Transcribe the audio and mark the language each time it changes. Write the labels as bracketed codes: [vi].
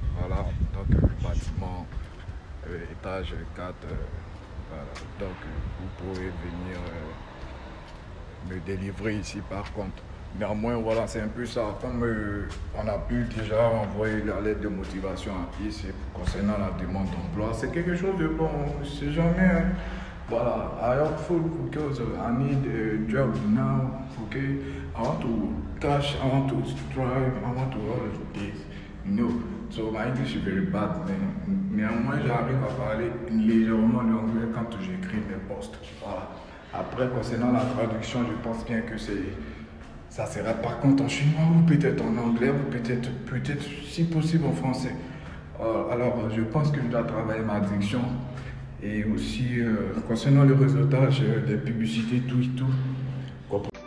[fr] Voilà, donc le bâtiment, étage 4. Voilà. Donc vous pourrez venir me délivrer ici par contre. Néanmoins, voilà, c'est un peu ça. Comme on a pu déjà envoyer la lettre de motivation ici concernant la demande d'emploi, c'est quelque chose de bon. C'est jamais. Hein. [en] Voilà, I hopeful because I need a job now. Okay, I want to cash, I want to strive, I want to all of this. You know, so my English is very bad. [fr] Néanmoins, j'arrive à parler légèrement l'anglais quand j'écris mes posts. Voilà. Après, concernant la traduction, je pense bien que ça sera par contre en chinois ou peut-être en anglais ou peut-être si possible en français. Alors, je pense que je dois travailler ma diction et aussi concernant le réseautage des publicités, tout et tout.